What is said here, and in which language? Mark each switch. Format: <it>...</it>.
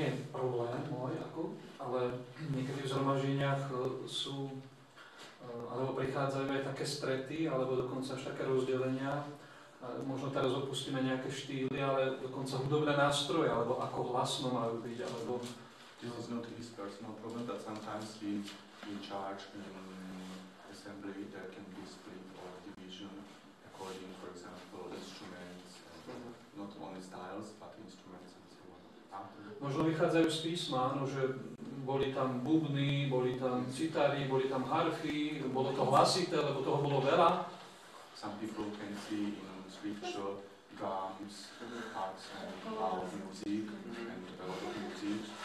<sk>problém môj, ale niekedy v zhromaždeniach sú, alebo prichádzajú aj také strety, alebo dokonca až také rozdelenia. Možno teraz opustíme nejaké štýly, ale dokonca hudobné nástroje, alebo ako hlasno majú byť, alebo...</sk> <en>This is not his personal problem, but sometimes in church, in assembly, there can be split or division according, for example, instruments, and not only styles, but instruments and so on.</en> <sk>Možno vychádzajú z písma, áno, že boli tam bubny, boli tam citary, boli tam harfy, bolo to hlasité, lebo toho bolo veľa.</sk> <en>Some people can see in scripture drums, harps, and loud music, and a lot of music.</en>